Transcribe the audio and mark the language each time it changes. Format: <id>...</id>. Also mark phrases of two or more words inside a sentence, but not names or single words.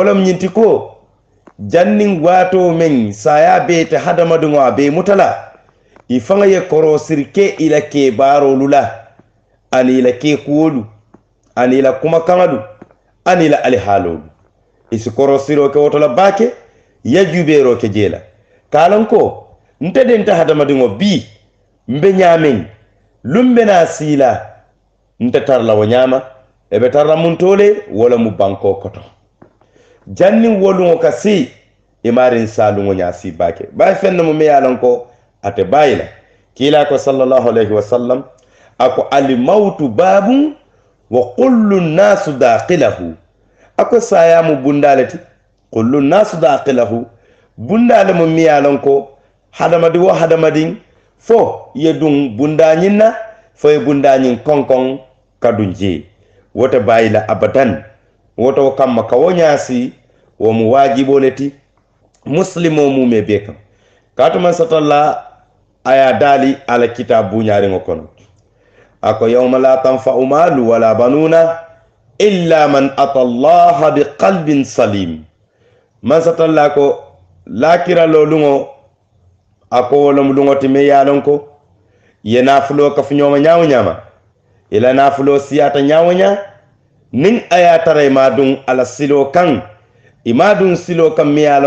<man>lem ñinti ko janniŋ waatoo meŋ saaya beete hadamadiŋo a bee muta la i faŋa ye korosiri ke i la keebaaroolu la ani i la keekuwolu ani i la kumakaŋolu ani i la alihaaloolu i si korosiroo ke woto la baake ye jubeeroo ke jee la kaalaŋ ko nte de nte hadamadiŋo bii mbe ñaameŋ luŋ be naa sii la nte tara la wo ñaama e be tara la muntoo le wo le mu bankoo koto janniŋ wo luŋo ka sii i maariŋ saa luŋo ñaasii baake baayi feŋ ne mu me ye a loŋ ko ate baayi la kiilaa ko</man> <ar>صلى الله عليه وسلم</ar> <man>a ko</man> <ar>الموت باب وكل الناس داخله</ar> <man>a ko saayaa mu bundaa le ti</man> <ar>كل الناس داخله</ar> <man>bundaa le mu me ye a loŋ ko hadamadi wo hadamadiŋ fo ye duŋ bundaa ñiŋ na fo ye bundaa ñiŋ konkoŋ ka duŋ jee wote baayi la abadan woto kamma ka wo ñaasi wo mu waajiboo le ti muslimoo mume bee kaŋ kaatumaŋ satalla a ye daali a la kitaabu buuñaariŋo kono a ko</man> <ar>يوم لا ينفع مال ولا بنون إلا من أتى الله بقلب سليم</ar> <man>maŋ satalla ko laakiraloo luŋo a ko wo lomu luŋo ti me ye a loŋ ko ye naafuloo kafuñooma ñaawo ñaama i la naafuloo siyaata ñaawo ñaa niŋ a ye a tara i maa duŋ a la siloo kaŋ i maa duŋ siloo kaŋ me ye a</man>